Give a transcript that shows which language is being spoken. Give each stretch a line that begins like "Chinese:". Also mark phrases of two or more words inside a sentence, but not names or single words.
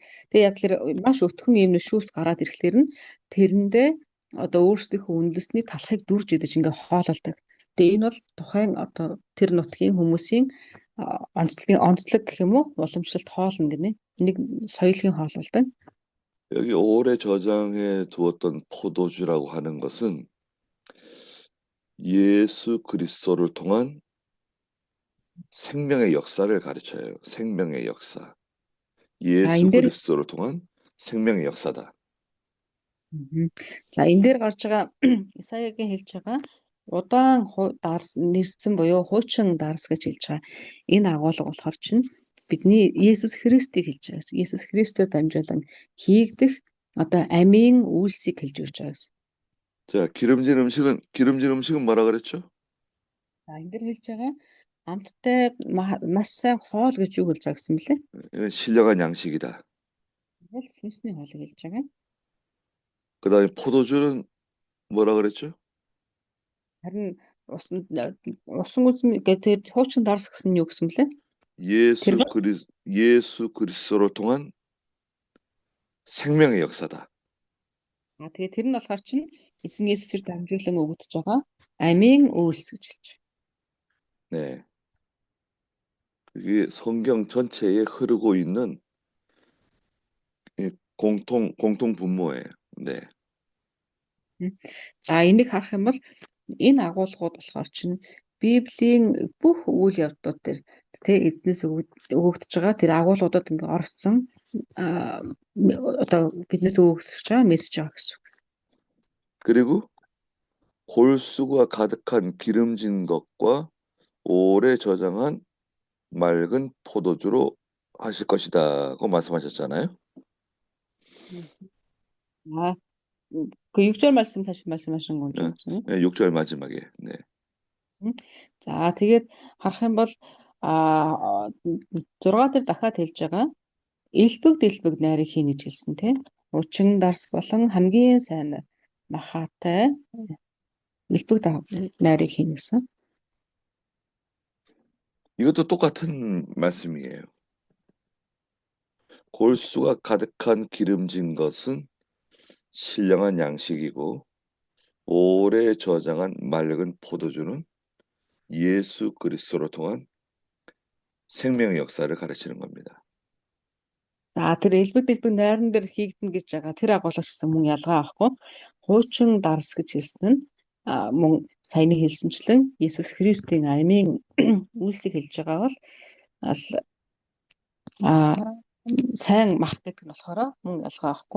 Mongolian: Тэгээ яг тэр маш өтгөн юм шүүс гараад ирэхлээр нь тэрэндээ одоо өөрсдийнхөө үндэсний талхыг дүрж идэж ингээд хоололдог. Тэгээ энэ бол тухайн одоо тэр нутгийн хүмүүсийн онцлог гэх юм уу уламжлалт хоолно гинэ. Энийг соёлын хоол бол байна.
Korean: 여기 오래 저장해 두었던 포도주라고 하는 것은 예수 그리스도를 통한 생명의 역사를 가르쳐요. 생명의 역사. 예수
Mongolian: энэ дээр
Korean: 그리스도를 통한 생명의 역사다.
Mongolian: За энэ дээр гарч байгаа Исаягийн хэлж байгаа удаан нэрсэн буюу хуучин дарс гэж хэлж байгаа. Энэ агуулга болохоор чинь бидний Есүс Христийг хэлж байгаа. Есүс Христээр дамжуулан хийгдэх одоо амийн үйлсийг хэлж өгч байгаа гэсэн.
Korean: 자, 기름진 음식은 뭐라 그랬죠?
Mongolian: За энэ дээр хэлж байгаа амттай маш сайн хоол гэж юу хэлж байгаа гэсэн бэлээ?
Korean: 이건 신령한 양식이다.
Mongolian: Бол сүнсний хоолыг хэлж байгаа.
Korean: 그다음에 포도주는 뭐라 그랬죠?
Mongolian: Харин усан үзм гэдэг хуучин дарс гэсэн нь юу гэсэн бэлээ?
Korean: 예수 그리스도를 통한 생명의 역사다.
Mongolian: Тэгээ тэр нь болохоор чинь эзэн Есүсээр дамжуулан өгөгдөж байгаа амийн үйлс гэж хэлж байна.
Korean: 네. 그게 성경 전체에 흐르고 있는 공통 분모예요. 네.
Mongolian: За энийг харах юм бол энэ агуулгууд болохоор чинь Библийн бүх үйл явдлууд дээр тэ эзнээс өгөгдөж байгаа тэр агуулгуудад ингээ орсон одоо биднэрт өгөгдөж байгаа мессеж байгаа гэсэн.
Korean: 그리고 골수가 가득한 기름진 것과 오래 저장한 맑은 포도주로 하실 것이다고 말씀하셨잖아요. 그 6절 말씀 다시 말씀하신 건죠? 네, 6절 마지막에. 네.
Mongolian: За тэгээд харах юм бол 6 дээр дахиад хэлж байгаа элбэг найрыг хийнэ гэж хэлсэн тийм. Өчин дарс болон хамгийн сайн махаатай элбэг найрыг хийнэ гэсэн.
Korean: 이것도 똑같은 말씀이에요. 골수가 가득한 기름진 것은 신령한 양식이고 오래 저장한 맑은 포도주는 예수 그리스도를 통한 생명의 역사를 가르치는 겁니다.
Mongolian: За тэр элбэг найран дээр хийгдэн гэж байгаа тэр агуулгачсан мөн ялгаа авахгүй. Хуучин дарс гэж хэлсэн нь мөн саяны хэлсэнчлэн Есүс Христийн амийн үйлсийг хэлж байгаа бол сайн мах гэдэг нь болохоор мөн ялгаа авахгүй.